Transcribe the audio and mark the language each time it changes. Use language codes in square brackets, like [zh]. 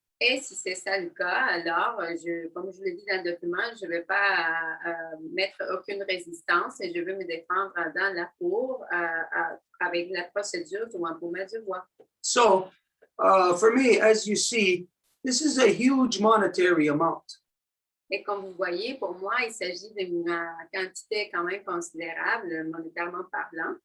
[fr] Et si c'est ça le cas, alors, comme je le dis dans le document, je ne vais pas mettre aucune résistance et je vais me défendre dans la cour avec la procédure du wampum du bois. [en] So, for me, as you see, this is a huge monetary amount. [fr] Et comme vous voyez, pour moi, il s'agit d'une quantité quand même considérable, monétairement parlant.